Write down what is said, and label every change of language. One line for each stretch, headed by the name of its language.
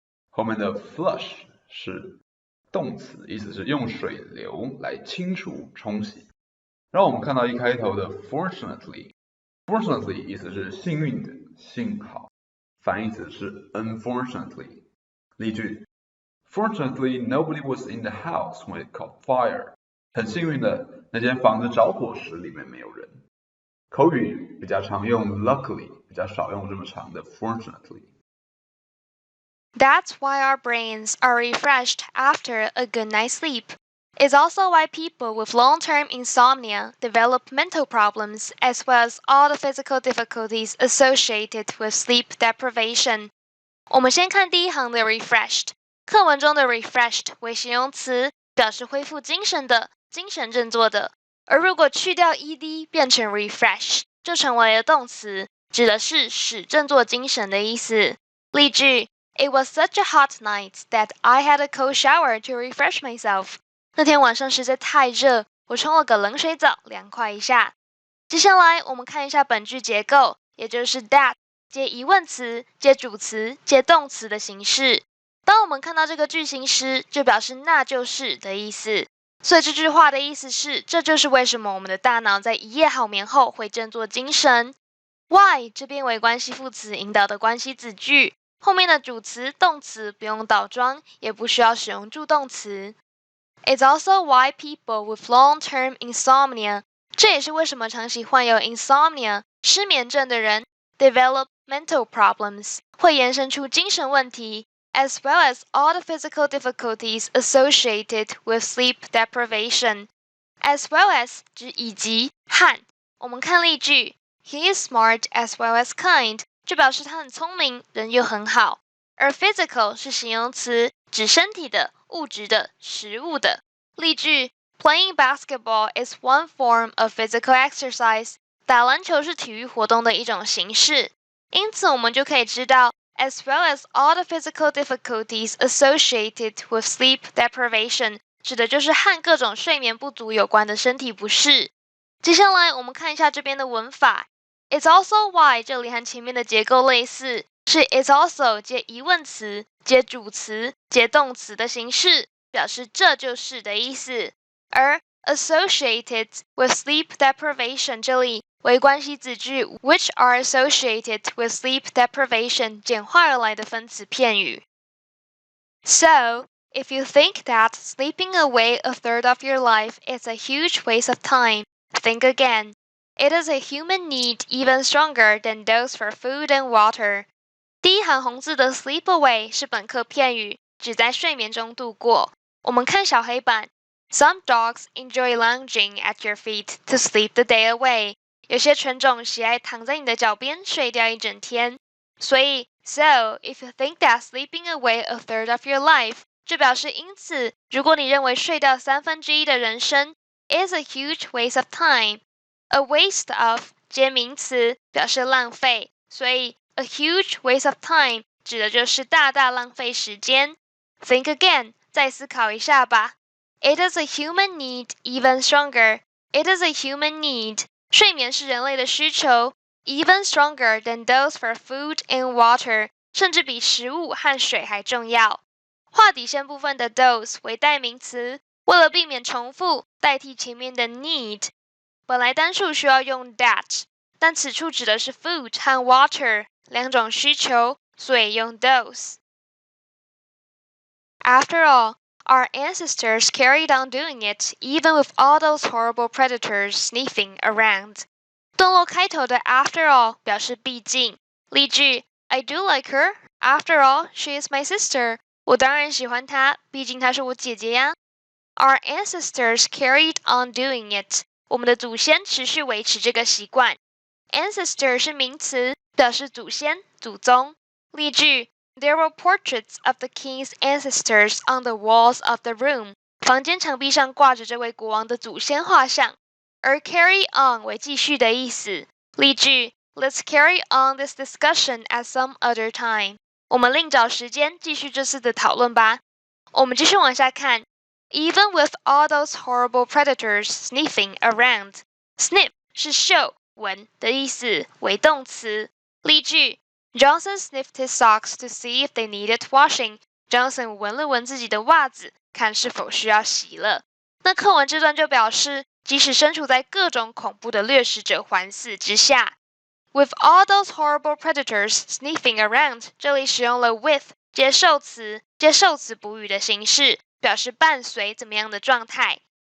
Chinese: 后面的 flush 是动词，意思是用水流来清除、冲洗。然后我们看到一开头的 fortunately 意思是幸运的、幸好，反义词是 unfortunately。
English: 例句 Fortunately, nobody was in the house when it caught fire.
Chinese: 很幸运的，那间房子着火时里面没有人。口语比较常用 luckily， 比较少用这么长的 fortunately。
English: That's why our brains are refreshed after a good night's sleep. It's also why people with long-term insomnia develop mental problems as well as all the physical difficulties associated with sleep deprivation.
Chinese: 我们先看第一行的 refreshed， 课文中的 refreshed 为形容词，表示恢复精神的、精神振作的。而如果去掉 ed 变成 refresh， 就成为了动词，指的是使振作精神的意思。
English: 例句 It was such a hot night that I had a cold shower to refresh myself.
Chinese: 那天晚上实在太热，我冲了个冷水澡，凉快一下。接下来我们看一下本句结构，也就是 that 接疑问词、接主词、接动词的形式。当我们看到这个句型时，就表示那就是的意思。所以这句话的意思是，这就是为什么我们的大脑在一夜好眠后会振作精神。 Why 这边为关系副词引导的关系子句，后面的主词、动词不用倒装，也不需要使用助动词。
English: It's also why people with long-term insomnia，
Chinese: 这也是为什么长期患有 insomnia 失眠症的人
English: develop mental problems
Chinese: 会延伸出精神问题。
English: as well as all the physical difficulties associated with sleep deprivation.
Chinese: As well as 指以及和。我们看例句
English: He is smart as well as kind，
Chinese: 就表示他很聪明，人又很好。而 physical 是形容词，指身体的、物质的、实物的。
English: 例句 Playing basketball is one form of physical exercise。
Chinese: 打篮球是体育活动的一种形式。因此我们就可以知道
English: as well as all the physical difficulties associated with sleep deprivation，
Chinese: 指的就是和各种睡眠不足有关的身体不适。接下来我们看一下这边的文法 It's also why 这里和前面的结构类似，是 It's also 接疑问词、接主词、接动词的形式，表示这就是的意思。而
English: associated with sleep deprivation
Chinese: 这里为关系子句
English: which are associated with sleep deprivation
Chinese: 简化而来的分词片语。
English: So, if you think that sleeping away a third of your life is a huge waste of time, think again. It is a human need even stronger than those for food and water.
Chinese: 第一行红字的 sleep away 是本课片语，指在睡眠中度过。我们看小黑板
English: Some dogs enjoy lounging at your feet to sleep the day away.
Chinese: 有些犬种喜爱躺在你的脚边睡掉一整天。所以
English: So, if you think that sleeping away a third of your life
Chinese: 就表示因此，如果你认为睡掉1/3的人生
English: is a huge waste of time.
Chinese: A waste of 接名词表示浪费，所以
English: a huge waste of time
Chinese: 指的就是大大浪费时间。
English: Think again,
Chinese: 再思考一下吧。
English: It is a human need even stronger. It is a human need.
Chinese: 睡眠是人类的需求
English: even stronger than those for food and water.
Chinese: 甚至比食物和水还重要。画底线部分的 those 为代名词，为了避免重复，代替前面的 need。本来单数需要用 that， 但此处指的是 food 和 water 两种需求，所以用 those。
English: After all, our ancestors carried on doing it even with all those horrible predators sniffing around.
Chinese: 段落开头的 after all 表示毕竟。
English: 例句 I do like her. After all, she is my sister.
Chinese: 我当然喜欢她，毕竟她是我姐姐呀。
English: Our ancestors carried on doing it.
Chinese: 我们的祖先持续维持这个习惯。Ancestor 是名词，表示祖先、祖宗。
English: 例句There were portraits of the king's ancestors on the walls of the room.
Chinese: 房间墙壁上挂着这位国王的祖先画像。而 carry on 为继续的意思。
English: 例句 Let's carry on this discussion at some other time.
Chinese: 我们另找时间继续这次的讨论吧。我们继续往下看。
English: Even with all those horrible predators sniffing around.
Chinese: Sniff 是嗅、闻的意思，为动词。
English: 例句Johnson sniffed his socks to see if they needed washing.
Chinese: Johnson 闻了闻自己的袜子，看是否需要洗了。那课文这段就表示，即使身处在各种恐怖的掠食者环伺之下 ，
English: with all those horrible predators sniffing around，
Chinese: 这里使用了 with 接受词补语的形式，表示伴随怎么样的状态。